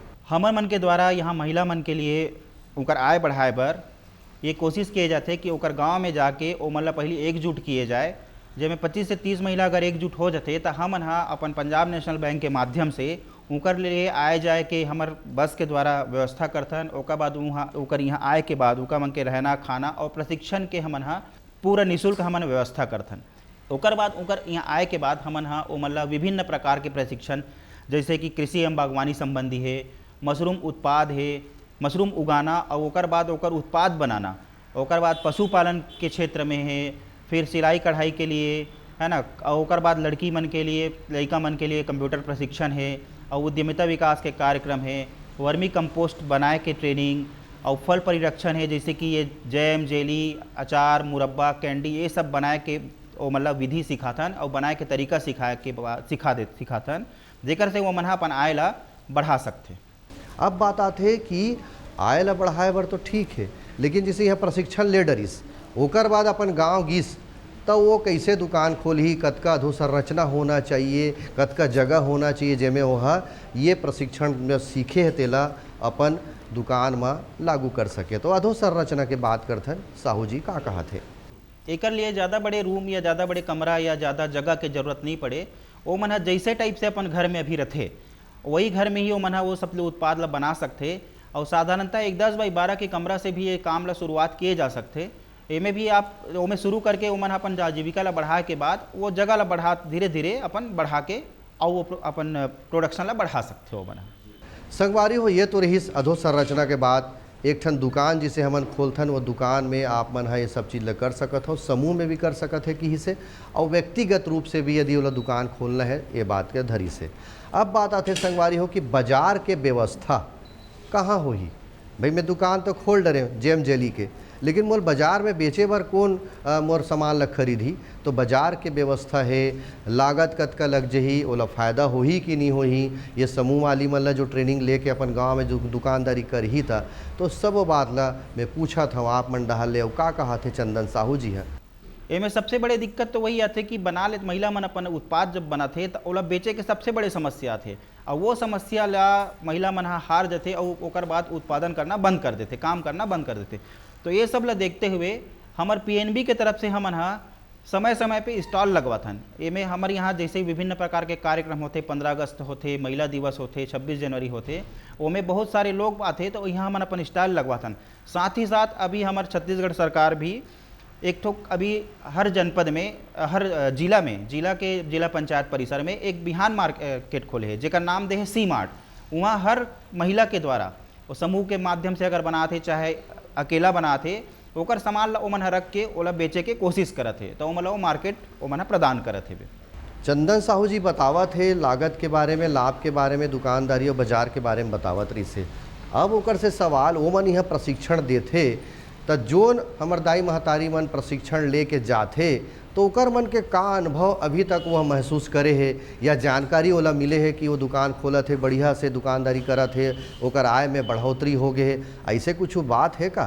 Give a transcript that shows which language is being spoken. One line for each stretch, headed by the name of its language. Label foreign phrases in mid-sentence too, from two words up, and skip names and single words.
Chhattisgarhi: हमन मन के द्वारा यहाँ महिला मन के लिए उनकर आय बढ़ाए बर ये कोशिश किए जाते कि ओकर गांव में जाके ओ मन ला पहले एकजुट किए जाए, जेमें 25 से 30 महिला अगर एकजुट हो जाते तो हमन हा अपन पंजाब नेशनल बैंक के माध्यम से उनकर लिए आए जाए के हमार बस के द्वारा व्यवस्था करथन। ओकर बाद वहाँ ओकर यहाँ आए के बाद उनका मन के रहना खाना और प्रशिक्षण के हमन हा पूरा निःशुल्क हमन व्यवस्था करथन। ओकर बाद उनकर यहाँ आए के बाद हमन हा ओ मन ला विभिन्न प्रकार के प्रशिक्षण, जैसे कि कृषि एवं बागवानी संबंधी है, मशरूम उत्पाद है, मशरूम उगाना और ओकर बाद ओकर उत्पाद बनाना, ओकर बाद पशुपालन के क्षेत्र में है, फिर सिलाई कढ़ाई के लिए है ना, और ओकर बाद लड़की मन के लिए, लड़का मन के लिए कंप्यूटर प्रशिक्षण है, और उद्यमिता विकास के कार्यक्रम है,
English: vermi compost
Chhattisgarhi: बनाए के ट्रेनिंग, और फल परिरक्षण है, जैसे कि ये
English: jam jelly
Chhattisgarhi: अचार मुरब्बा कैंडी ये सब बनाए के वो मतलब विधि सिखाथन और बनाए के तरीका सिखाथन जेकर से वो मन ह अपन आय ला बढ़ा सकथे। अब बात आते कि आय ला बढ़ाए बर तो ठीक है, लेकिन जैसे यहाँ प्रशिक्षण ले डरिस ओकर बाद अपन गांव गिस तो वो कैसे दुकान खोलही, कतका अधोसंरचना होना चाहिए, कतका जगह होना चाहिए जेमे वह ये प्रशिक्षण में सीखे है तेला अपन दुकान में लागू कर सके। तो अधोसंरचना के बात करथन साहू जी का कहा थे? एकर लिए ज़्यादा बड़े रूम या ज़्यादा बड़े कमरा या ज़्यादा जगह के जरूरत नहीं पड़े। वो मन ह जैसे टाइप से अपन घर में अभी रथे वही घर में ही वो मन ह वो सब उत्पाद ला बना सकते और साधारणतः एक 10 बाई 12 के कमरा से भी ये काम ला शुरुआत किए जा सकते। एमे भी आप ओमे शुरू करके वो मन अपन आजीविका ला बढ़ाए के बाद वो जगह ला बढ़ा धीरे धीरे अपन बढ़ा के और वो अपन प्रोडक्शन ला बढ़ा सकते हो बना। संगवारी हो ये तो रही अधोसंरचना के बाद एक ठन दुकान जिसे हमन खोलथन वो दुकान में आप मन है ये सब चीज़ ला कर सकत हो, समूह में भी कर सकत है कि से और व्यक्तिगत रूप से भी यदि वाला दुकान खोलना है ये बात के धरी से। अब बात आते संगवारी हो कि बाजार के व्यवस्था कहाँ होही? भाई मैं दुकान तो खोल डरे
English: jam jelly
Chhattisgarhi: के, लेकिन मोर बाजार में बेचे बर कौन मोर सामान ला खरीदी? तो बाजार के व्यवस्था है, लागत कतका लग जही, ओला फ़ायदा होही कि नहीं होही, ये समूह वाली मन ला जो ट्रेनिंग लेके अपन गांव में जो दुकानदारी करही था तो सब वो बात ला मैं पूछा था आप मन डहाल ले का कहा थे चंदन साहू जी है। एमे सबसे बड़े दिक्कत तो वही आते कि बना ले महिला मन अपन उत्पाद जब बनाथे तो ओला बेचे के सबसे बड़े समस्या थे और वो समस्या ला महिला मन हार जाते और ओकर बाद उत्पादन करना बंद कर देते, काम करना बंद कर देते। तो ये सब ला देखते हुए हमार पीएनबी के तरफ से हमन समय समय पे स्टॉल लगवाथन। एमे हमारे यहाँ जैसे विभिन्न प्रकार के कार्यक्रम होते, 15 अगस्त होते, महिला दिवस होते, 26 जनवरी होते, ओमे बहुत सारे लोग आते तो यहाँ हमन अपन स्टॉल लगवाथन। साथ ही साथ अभी हमारे छत्तीसगढ़ सरकार भी एक ठोक अभी हर जनपद में हर जिला के जिला पंचायत परिसर में एक बिहान मार्केट खोले है जेकर नाम दे है सी मार्ट। वहाँ हर महिला के द्वारा वो समूह के माध्यम से अगर बनाते चाहे अकेला बनाते ओकर सामान ला ओमन रख के ओला बेचे के कोशिश करत है तो ओमन ला वो मार्केट ओमन प्रदान करत है। चंदन साहू जी बतावत है लागत के बारे में, लाभ के बारे में, दुकानदारी और बाजार के बारे में बतावत रही से। अब ओकर से सवाल ओमन यहाँ प्रशिक्षण देथे तो जोन हमर दाई महतारी मन प्रशिक्षण लेके जाथे तो ओकर मन के का अनुभव अभी तक वह महसूस करे है या जानकारी ओला मिले है कि वो दुकान खोलत है, बढ़िया से दुकानदारी करत है, ओकर आय में बढ़ोतरी हो गए है, ऐसे कुछ बात है का?